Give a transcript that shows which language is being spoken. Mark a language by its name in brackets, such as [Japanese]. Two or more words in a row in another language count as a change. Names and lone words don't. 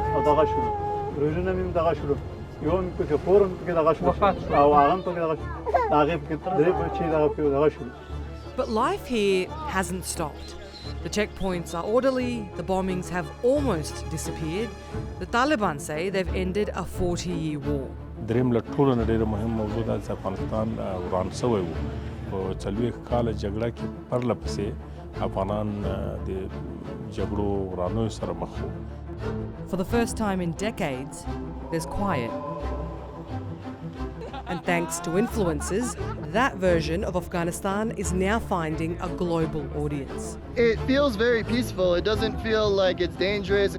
[English] But life here hasn't stopped. The checkpoints are orderly, the bombings have almost disappeared. The Taliban say they've ended a 40-year war. [Pashto] دریم له ټولو نه ډېره مهم موضوع دا چې افغانستان وران شوی و په 40 کاله جګړه کې پرله پسې افغانان د جګړو ورانیو سره مخ وو. [English] For the first time in decades, there's quiet. And thanks to influencers, that version of Afghanistan is now finding a global audience. It feels very peaceful. It doesn't feel like it's dangerous.